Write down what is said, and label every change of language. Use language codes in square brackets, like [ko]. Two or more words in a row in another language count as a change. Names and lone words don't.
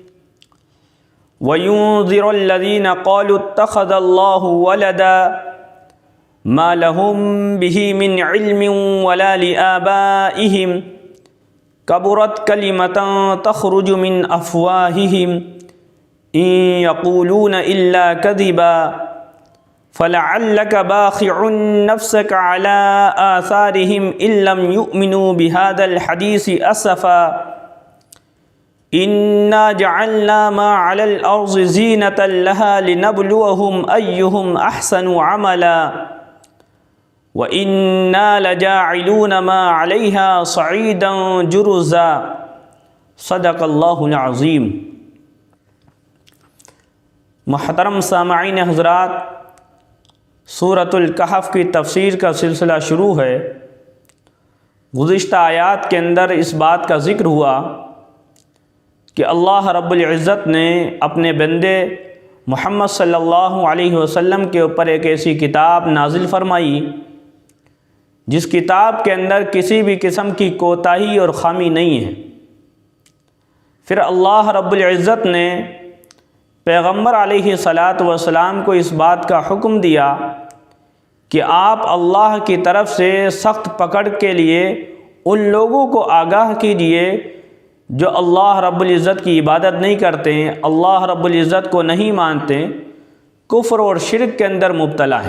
[ar] وينذر الذين قالوا اتخذ الله ولدا ما لهم به من علم ولا لآبائهم كبرت كلمة تخرج من أفواههم إن يقولون إلا كذبا فلعلك باخع نفسك على آثارهم إن لم يؤمنوا بهذا الحديث أسفا إنا جعلنا ما على الأرض زينة لها لنبلوهم أيهم أحسن عملا وإنا لجاعلون ما عليها صعيدا جرزا. صدق الله العظيم. [ur] محترم سامعین حضرات، سورۃ الکہف کی تفسیر کا سلسلہ شروع ہے. گزشتہ آیات کے اندر اس بات کا ذکر ہوا کہ اللہ رب العزت نے اپنے بندے محمد [ar] صلى الله عليه وسلم [ur] کے اوپر ایک ایسی کتاب نازل فرمائی جس کتاب کے اندر کسی بھی قسم کی کوتاہی اور خامی نہیں ہے. پھر اللہ رب العزت نے پیغمبر [ar] عليه الصلاة والسلام [ur] کو اس بات کا حکم دیا کہ آپ اللہ کی طرف سے سخت پکڑ کے لیے ان لوگوں کو آگاہ کیجیے جو اللہ رب العزت کی عبادت نہیں کرتے، اللہ رب العزت کو نہیں مانتے، کفر اور شرک کے اندر مبتلا ہیں.